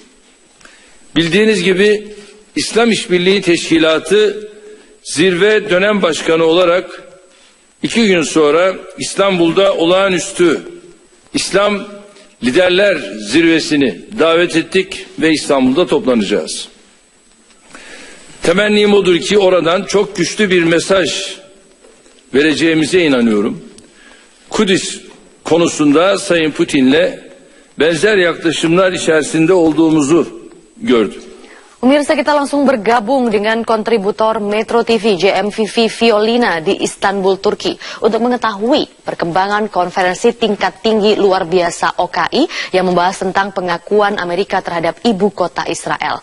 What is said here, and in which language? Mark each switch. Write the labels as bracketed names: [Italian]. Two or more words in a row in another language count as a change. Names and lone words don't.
[Turkish] Bildiğiniz gibi İslam İşbirliği Teşkilatı zirve dönem başkanı olarak 2 gün sonra İstanbul'da olağanüstü İslam Liderler Zirvesini davet ettik ve İstanbul'da toplanacağız. Temennim odur ki oradan çok güçlü bir mesaj vereceğimize inanıyorum. Kudüs konusunda Sayın Putin'le benzer yaklaşımlar içerisinde olduğumuzu gördüm. [Indonesian] Pemirsa, kita langsung bergabung dengan kontributor Metro TV JMVV Violina di Istanbul, Turki untuk mengetahui perkembangan konferensi tingkat tinggi luar biasa OKI yang membahas tentang pengakuan Amerika terhadap ibu kota Israel.